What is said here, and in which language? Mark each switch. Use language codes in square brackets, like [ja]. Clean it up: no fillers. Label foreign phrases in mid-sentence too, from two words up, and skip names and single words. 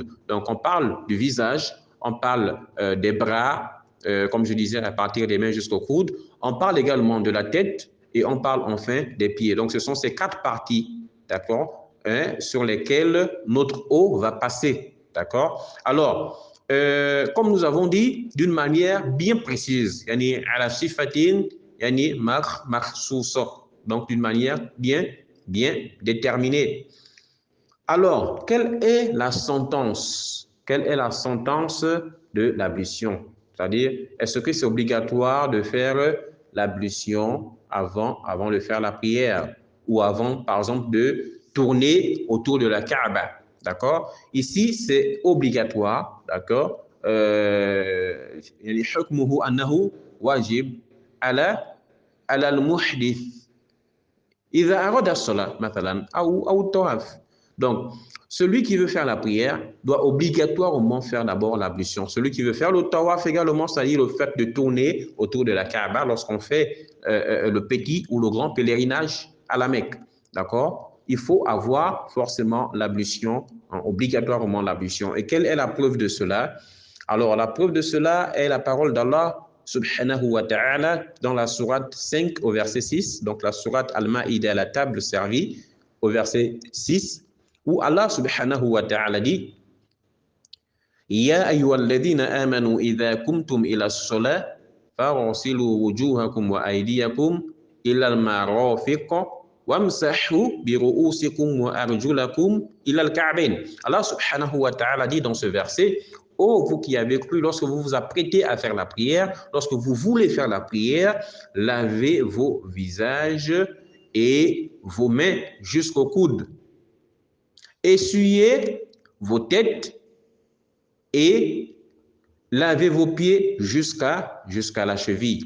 [fr] Donc, on parle du visage, on parle des bras, comme je disais, à partir des mains jusqu'au coude. On parle également de la tête et on parle enfin des pieds. Donc, ce sont ces 4 parties, d'accord, hein, sur lesquelles notre eau va passer, d'accord. Alors, comme nous avons dit, d'une manière bien précise, [ar] يعني على صفة، يعني مخصوصة, [fr] donc d'une manière bien déterminée. Alors, quelle est la sentence? Quelle est la sentence de l'ablution? C'est-à-dire, est-ce que c'est obligatoire de faire l'ablution avant de faire la prière ou avant, par exemple, de tourner autour de la Kaaba? D'accord? Ici, c'est obligatoire. D'accord? [ar] حكمه أنه واجب على المحدث إذا أراد الصلاة مثلا أو الطواف. [fr] Donc, celui qui veut faire la prière doit obligatoirement faire d'abord l'ablution. Celui qui veut faire le tawaf également, c'est-à-dire le fait de tourner autour de la Kaaba lorsqu'on fait le petit ou le grand pèlerinage à la Mecque. D'accord? Il faut avoir forcément l'ablution obligatoirement l'ablution. Et quelle est la preuve de cela? Alors, la preuve de cela est la parole d'Allah [ar] سبحانه وتعالى [fr] dans la sourate 5 au verset 6, donc la sourate Al-Ma'ida, la table servie, au verset 6, où Allah [ar] سبحانه وتعالى [fr] dit [ar] يا أيها الذين آمنوا إذا قمتم إلى الصلاة فاغسلوا وجوهكم وأيديكم إلى المرافق وامسحوا برءوسكم وأرجلكم إلى الكعبين. [fr] Allah [ar] سبحانه وتعالى [fr] dit dans ce verset: ô vous qui avez cru, lorsque vous vous apprêtez à faire la prière, lorsque vous voulez faire la prière, lavez vos visages et vos mains jusqu'au coude. Essuyez vos têtes et lavez vos pieds jusqu'à la cheville.